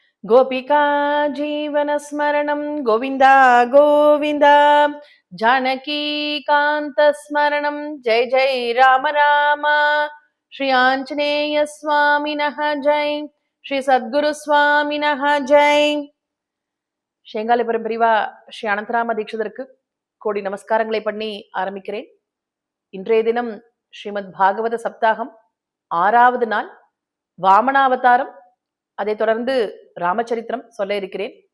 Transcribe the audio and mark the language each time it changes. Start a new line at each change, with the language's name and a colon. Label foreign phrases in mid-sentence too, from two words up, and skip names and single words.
Sanskrit: गोपिका जीवनस्मरणं गोविन्द गोविन्द जानकीकान्तस्मरणं जय जय राम राम श्री आञ्जनेय स्वामिनः जय श्री सद्गुरु स्वामिनः जय
Tamil: ஷேங்காலிபுரம் பிரிவா ஸ்ரீ அனந்தராம தீட்சிதருக்கு கோடி நமஸ்காரங்களை பண்ணி ஆரம்பிக்கிறேன். இன்றைய தினம் ஸ்ரீமத் பாகவத சப்தாகம் 6வது நாள், வாமனாவதாரம், அதை தொடர்ந்து ராமச்சரித்திரம் சொல்ல இருக்கிறேன்.